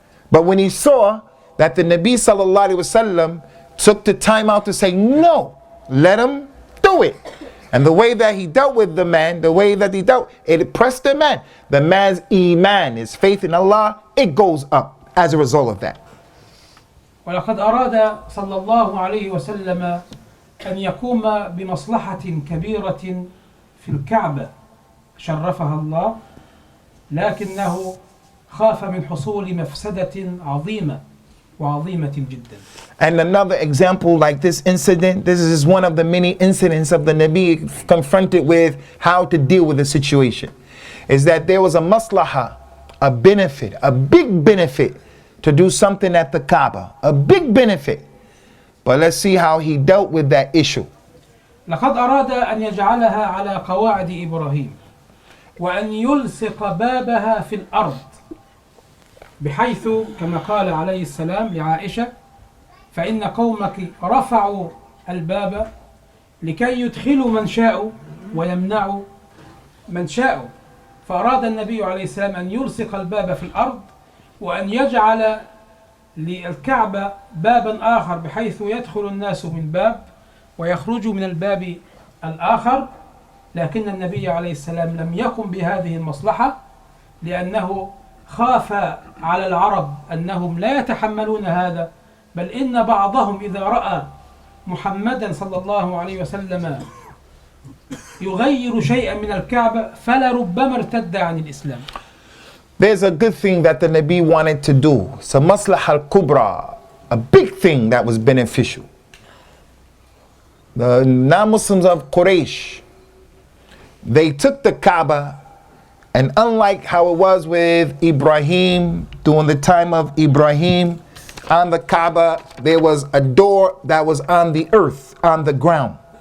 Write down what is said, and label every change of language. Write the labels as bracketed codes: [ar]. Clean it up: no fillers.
[en] But when he saw that the Nabi sallallahu alaihi wasallam took the time out to say, no, let him do it. And the way that he dealt with the man, the way that he dealt, it pressed the man. The man's iman, his faith in Allah, it goes up as a result of that. [ar] ولقد أراد صلى الله عليه وسلم أن يقوم بمصلحة كبيرة في الكعبة شرفها الله، لكنه خاف من حصول مفسدة عظيمة وعظيمة جدا. [en] And another example like this incident, this is one of the many incidents of the Nabi confronted with how to deal with the situation, is that there was a maslaha, a benefit, a big benefit to do something at the Kaaba, a big benefit. But let's see how he dealt with that issue. [ar] لقد أراد أن يجعلها على قواعد إبراهيم وأن يلصق بابها في الأرض، بحيث كما قال عليه السلام لعائشة: فإن قومك رفعوا الباب لكي يدخلوا من شاءوا ويمنعوا من شاءوا. فأراد النبي عليه السلام أن يلصق الباب في الأرض وأن يجعل للكعبة بابا آخر، بحيث يدخل الناس من باب ويخرجوا من الباب الآخر. لكن النبي عليه السلام لم يقم بهذه المصلحة، لأنه خاف على العرب أنهم لا يتحملون هذا، بل إن بعضهم إذا رأى محمدا صلى الله عليه وسلم يغير شيئا من الكعبة فلربما ارتد عن الإسلام. [en] There's a good thing that the Nabi wanted to do. It's a [ar] maslaha al-kubra, [en] a big thing that was beneficial. The non-Muslims of Quraysh, they took the Kaaba, and unlike how it was with Ibrahim, during the time of Ibrahim, on the Kaaba, there was a door that was on the earth, on the ground.